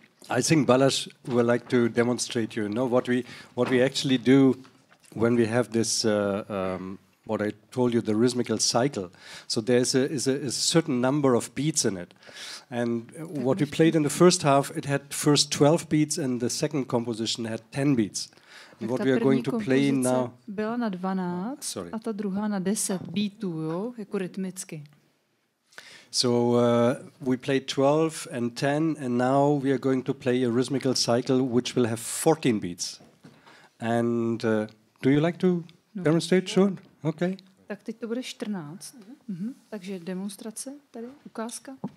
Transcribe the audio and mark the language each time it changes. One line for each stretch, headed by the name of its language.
English: I think Balázs would like to demonstrate what we actually do when we have this what I told you, the rhythmical cycle. So there's a certain number of beats in it, and what we played in the first half, it had first 12 beats, and the second composition had 10 beats. And what we are going to play now
Czech: byla na 12 a ta druhá na 10 beatů, jo, jako rytmicky.
English: So we played 12 and 10, and now we are going to play a rhythmical cycle which will have 14 beats. And do you like to demonstrate? Sure. Okay.
Czech: Tak teď to bude 14. Takže demonstrace tady, ukázka.